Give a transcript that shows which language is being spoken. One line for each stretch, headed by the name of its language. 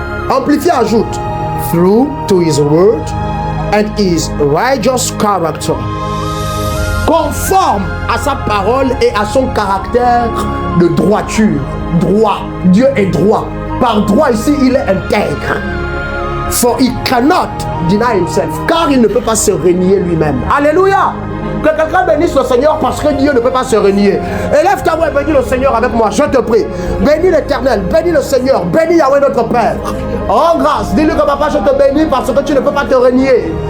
French: Amplifié ajoute
English: through to his word and his righteous character.
French: Conforme à sa parole et à son caractère de droiture. Droit. Dieu est droit. Par droit ici, il est intègre.
English: For he cannot deny himself.
French: Car il ne peut pas se renier lui-même. Alléluia. Que quelqu'un bénisse le Seigneur parce que Dieu ne peut pas se renier. Élève ta voix et bénis le Seigneur avec moi, je te prie. Bénis l'Éternel, bénis le Seigneur, bénis Yahweh notre Père. Rends grâce, dis-lui que papa je te bénis parce que tu ne peux pas te renier.